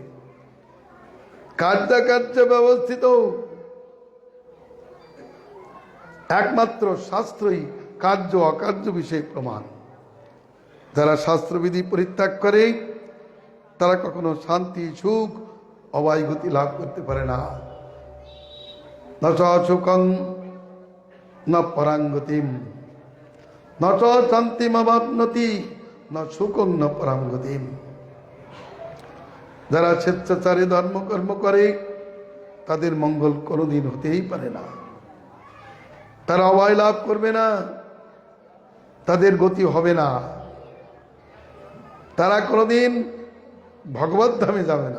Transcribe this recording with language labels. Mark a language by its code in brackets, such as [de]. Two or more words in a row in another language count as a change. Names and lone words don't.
[bn] কার্য ব্যবস্থিত, একমাত্র শাস্ত্রই কার্য অকার্য বিষয়ে প্রমাণ। যারা শাস্ত্রবিধি পরিত্যাগ করে তারা কখনো শান্তি সুখ অবায় গতি লাভ করতে পারে না। [sa] ন চ সুখং ন পরাঙ্গতিম, ন চ শান্তিম অবাপ্নতি ন সুখং ন পরাঙ্গতিম। [bn] যারা স্বেচ্ছাচারী ধর্মকর্ম করে তাদের মঙ্গল কোনোদিন হতেই পারে না, তারা অভয় লাভ করবে না, তাদের গতি হবে না, তারা কোনোদিন ভগবত ধামে যাবে না।